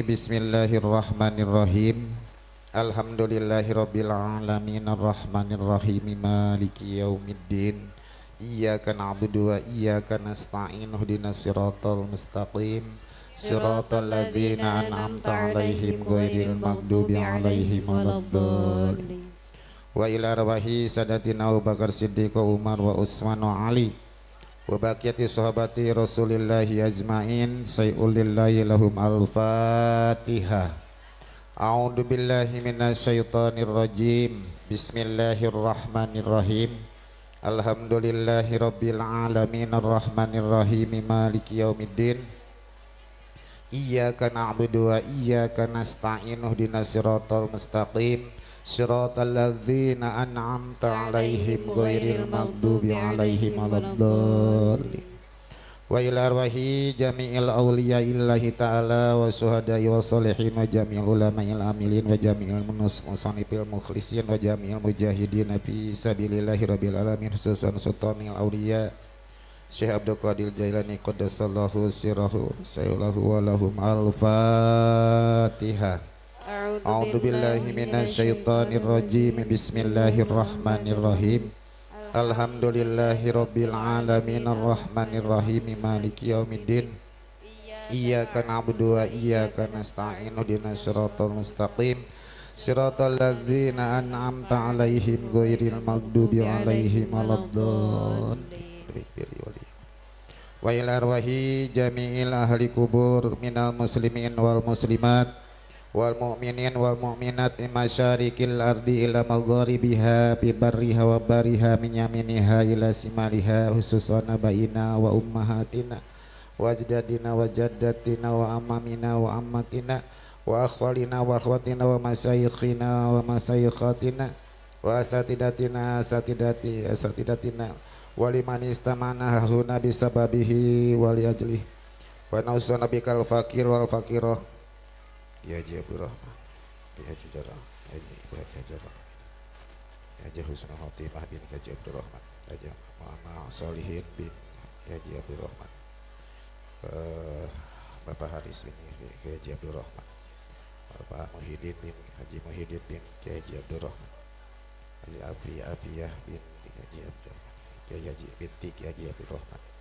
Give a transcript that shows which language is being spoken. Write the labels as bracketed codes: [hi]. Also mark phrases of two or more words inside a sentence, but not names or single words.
[ar] بسم الله الرحمن الرحيم الحمد لله رب العالمين الرحمن الرحيم مالك يوم الدين. إياك نعبد وإياك نستعين اهدنا الصراط المستقيم صراط الذين أنعمت عليهم غير المغضوب عليهم ولا الضالين. وإلى أرواح سادتنا أبو بكر الصديق وعمر وعثمان وعلي وبقية صحابة رسول الله أجمعين شيء لله لهم الفاتحة. أعوذ بالله من الشيطان الرجيم. بسم الله الرحمن الرحيم الحمد لله رب العالمين الرحمن الرحيم مالك يوم الدين. إياك نعبد وإياك نستعين اهدنا الصراط المستقيم صراط الذين أنعمت عليهم غير المغضوب عليهم ولا الضالين. وإلى أرواح جميع أولياء الله تعالى والشهداء والصالحين وجميع العلماء العاملين وجميع المصنفين المخلصين وجميع المجاهدين في سبيل الله رب العالمين خصوصا سلطان الأولياء الشيخ عبد القادر الجيلاني قدس الله سره شيء لله ولهم الفاتحة. أعوذ بالله من الشيطان الرجيم. بسم الله الرحمن الرحيم الحمد لله رب العالمين الرحمن الرحيم مالك يوم الدين. إياك نعبد وإياك نستعين اهدنا الصراط المستقيم صراط الذين أنعمت عليهم غير المغضوب عليهم ولا الضالين. وإلى أرواح جميع أهل القبور من المسلمين والمسلمات والمؤمنين والمؤمنات من مشارق الأرض إلى مغاربها ببرها وبحرها من يمينها إلى شمالها خصوصا آبائنا و أمهاتنا وأجدادنا وجداتنا وأعمامنا وعماتنا وأخوالنا وأخواتنا ومشايخنا ومشايخاتنا وأساتذتنا أساتذتنا ولمن استأمنا هنا بسببه ولأجله ونوصانا بك الفقير والفقيرة يا عبد الرحمن يا جراح يا جراح [id] Haji Husnul Khotimah bin Haji Abdul Rahman, Haji Muhammad Solihin bin Haji Abdul Rahman, Bapak Haris bin Haji Abdul Rahman, Bapak Muhyiddin bin Haji Muhyiddin bin Haji Abdul Rahman, Haji Afiyah bin Haji Abdul Rahman, Kiai Haji binti Haji Abdul Rahman.